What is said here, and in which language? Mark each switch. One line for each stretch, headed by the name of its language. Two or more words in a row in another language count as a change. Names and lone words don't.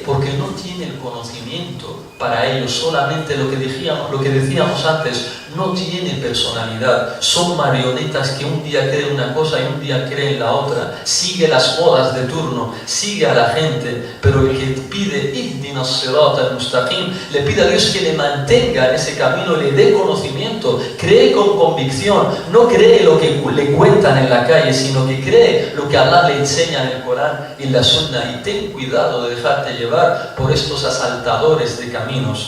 Spanish: Porque no tiene el conocimiento para ellos, solamente lo que decíamos antes, no tiene personalidad, son marionetas que un día creen una cosa y un día creen la otra, sigue las modas de turno, sigue a la gente, pero el que pide
Arabic: اهدنا الصراط المستقيم,
Spanish: le pide a Dios que le mantenga en ese camino, le dé conocimiento, cree con convicción, no cree lo que le cuentan en la calle, sino que cree lo que Allah le enseña en el Corán y en la Sunna, y ten cuidado de dejarte llevar por estos asaltadores de caminos.